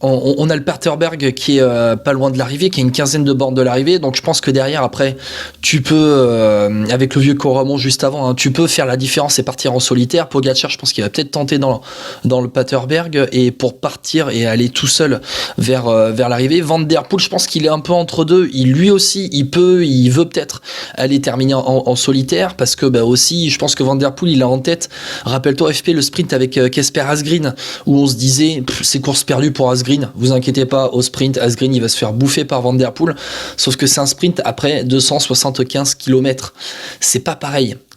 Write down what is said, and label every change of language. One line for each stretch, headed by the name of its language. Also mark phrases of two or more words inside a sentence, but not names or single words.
French: On a le Paterberg qui est pas loin de l'arrivée, qui est une quinzaine de bornes de l'arrivée. Donc je pense que derrière, après, tu peux, avec le vieux Coromon juste avant, tu peux faire la différence et partir en solitaire. Pogačar, je pense qu'il va peut-être tenter dans le Paterberg et pour partir et aller tout seul vers l'arrivée. Van der Poel, je pense qu'il est un peu entre deux. Lui aussi, il veut peut-être aller terminer en solitaire parce que aussi, je pense que Van der Poel, il a en tête, rappelle-toi FP, le sprint avec Kasper Asgreen, où on se disait c'est course perdue pour Asgreen, vous inquiétez pas, au sprint Asgreen il va se faire bouffer par Van der Poel, sauf que c'est un sprint après 275 km, c'est pas pareil.